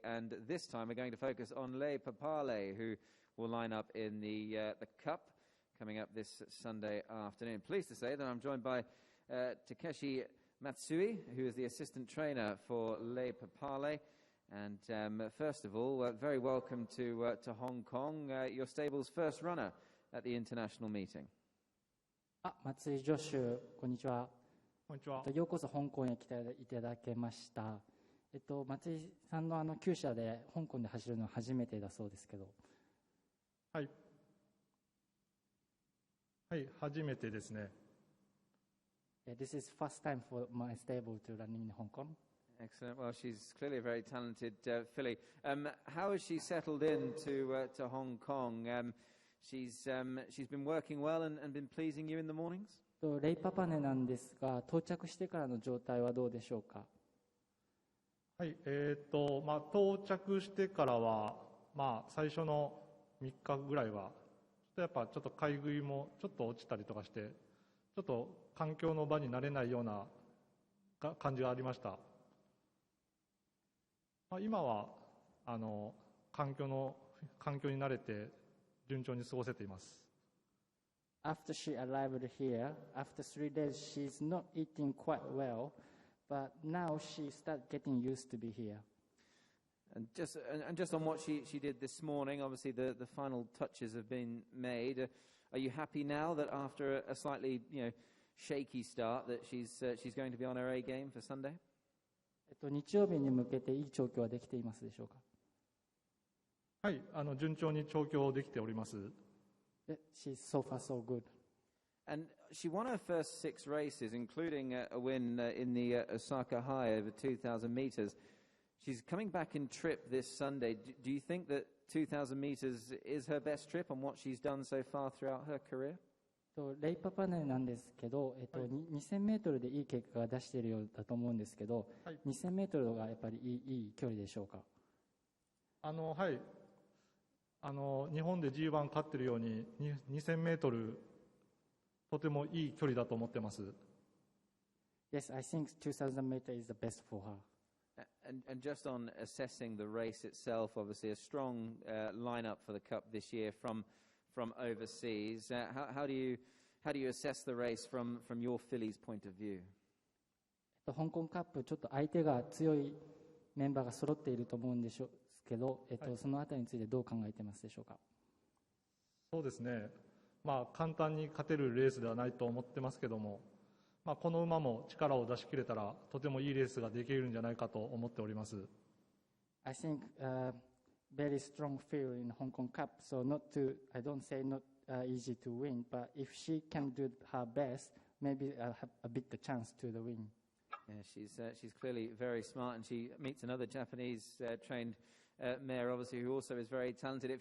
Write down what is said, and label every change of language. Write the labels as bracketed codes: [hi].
[en] And this time we're going to focus on Lei Papale, who will line up in the Cup coming up this Sunday afternoon. Pleased to say that I'm joined by Takeshi Matsui, who is the assistant trainer for Lei Papale. And first of all, very welcome to Hong Kong, your stable's first runner at the international meeting. [ja] 松井ジョシュ、こんにちは。こんにちは。ようこそ香港へ来ていただけました。松井さんの厩舎で香港で走るのは初めてだそうですけど。はい。はい、初めてですね。 [en] This is first time for my stable to run in Hong Kong. Excellent. Well, she's clearly a very talented filly. How has she settled in to Hong Kong? She's been working well and been pleasing you in the mornings? [ja] レイパパネなんですが、到着してからの状態はどうでしょうか。はい、到着してからは、最初の3日ぐらいは、やっぱちょっと買い食いもちょっと落ちたりとかして、ちょっと環境の場に慣れないような感じがありました。今は環境に慣れて順調に過ごせています。 [en] After she arrived here, after 3 days, she's not eating quite well, but now she started getting used to be here. And just on what she did this morning, obviously the final touches have been made. Are you happy now that after a slightly shaky start that she's going to be on her A game for Sunday? [ja] 日曜日に向けていい調教はできていますでしょうか。はい、順調に調教できております。 [en] She's so far so good. And she won her first 6 races, including a win in the Osaka High over 2,000 meters. She's coming back in trip this Sunday. Do you think that 2,000 meters is her best trip on what she's done so far throughout her career? [ja] レイパパネなんですけど、2000メートルでいい結果が出しているようだと思うんですけど、2000メートルがやっぱりいい距離でしょうか。はい。日本で G1 勝ってるように2000メートルとてもいい距離だと思ってます。 [en] Yes, I think 2000 meters is the best for her. And just on assessing the race itself, obviously a strong lineup for the Cup this year from overseas. How do you assess the race from your filly's point of view? [ja] 香港カップちょっと相手が強いメンバーが揃っていると思うんですけど、そのあたりについてどう考えてますでしょうか。そうですね。簡単に勝てるレースではないと思ってますけども、この馬も力を出し切れたらとてもいいレースができるんじゃないかと思っております。 [en] I think very strong field in Hong Kong Cup, so I don't say not easy to win, but if she can do her best, maybe I'll have a big chance to the win. Yeah, she's clearly very smart, and she meets another Japanese trained mare, obviously, who also is very talented.